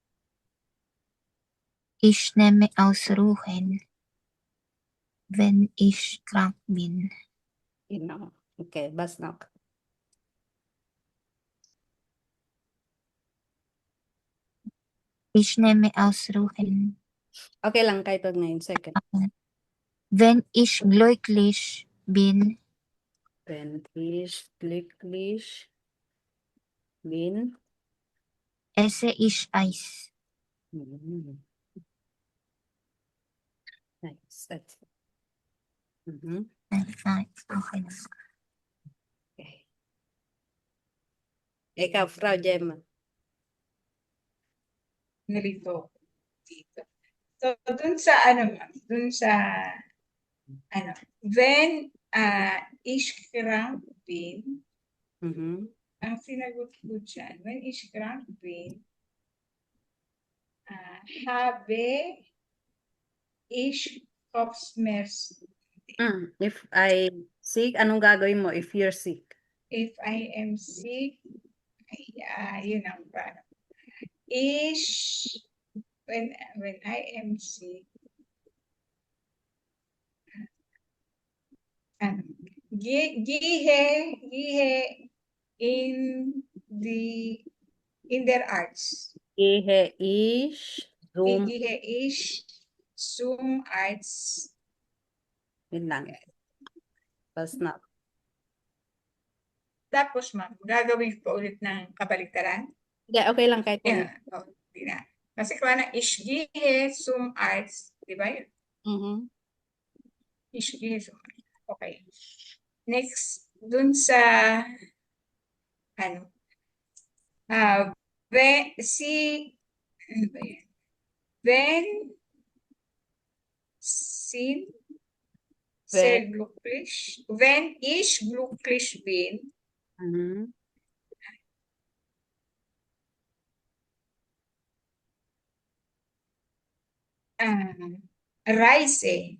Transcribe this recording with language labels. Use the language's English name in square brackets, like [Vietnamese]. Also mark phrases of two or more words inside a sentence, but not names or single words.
[German] Ich nehme Ausruhen, wenn ich krank bin. Genau. Okay, was noch? Ich nehme Ausruhen, [Filipino] Okay lang, kahit wag na yun. [English] Second. [German] wenn ich glücklich bin. Wenn ich glücklich bin. Esse ich Eis. [English] Nice. That's it. [Filipino] Okay na. Okay. Ikaw, Frau Gemma. Nalito dito. So, dun sa when [German] ich krank bin, [Filipino] ang sinagot ko dyan, [German] when ich krank bin, habe ich Kopfschmerzen. [English] If I sick, [Filipino] anong gagawin mo [English] if you're sick? If I am sick, [Filipino] yun ang paano. [English] When I am sick, [German] gehe in der Arzt. Gehe ich Gehe ich zum Arzt. [Filipino] Yun lang. Bas na. Tapos, ma'am, gagawin ko ulit ng kabaliktaran. Hindi, okay lang kahit wag. Di na. Kasi kung ano, [German] ich gehe zum Arzt. [Filipino] Di ba yun? [German] Ich gehe zum Arzt. [Filipino] Okay. Next, dun sa Wenn, si, ano ba yan? [German] Wenn, sin, sehr glücklich. Wenn ich glücklich bin, Mhm. reise.